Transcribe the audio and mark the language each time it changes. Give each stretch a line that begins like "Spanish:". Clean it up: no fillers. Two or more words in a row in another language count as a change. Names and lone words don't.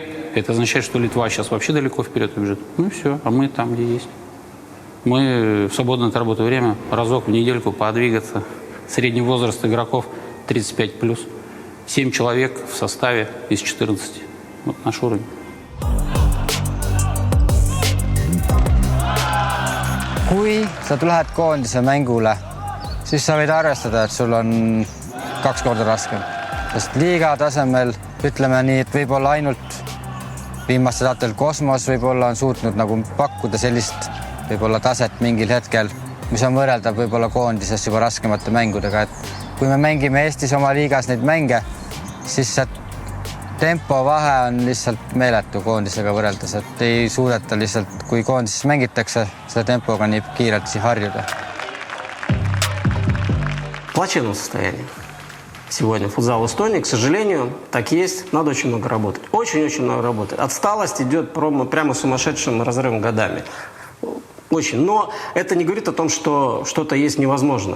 Russian: Это означает, что Литва сейчас вообще далеко вперед убежит. Ну и все, а мы там, где есть. Мы в свободное от работы время разок в недельку подвигаться. Средний возраст игроков 35+. 7 человек в составе из 14. Вот наш уровень.
Estonian: Kui sa lähed koondise mängule, siis sa võid arvestada, et sul on 2 korda raskem. Sest liiga tasemel, ütleme nii, et võib-olla ainult viimastel aastatel Kosmos võib-olla on suutnud nagu pakkuda sellist võib-olla taset mingil hetkel, mis on võrreldav võib-olla koondises juba raskemate mängudega. Et kui me mängime Eestis oma liigas neid mänge, siis see tempo vahe on lihtsalt meeletu koondisega võrreldes, et ei suudeta lihtsalt, kui koondises mängitakse, selle tempoga nii kiirelt harjuda.
Russian: Плачевном состоянии сегодня футзал в Эстонии, к сожалению, так есть, надо очень много работать. Очень-очень много работать. Отсталость идет прямо сумасшедшим разрывом годами. Очень. Но это не говорит о том, что что-то есть невозможное.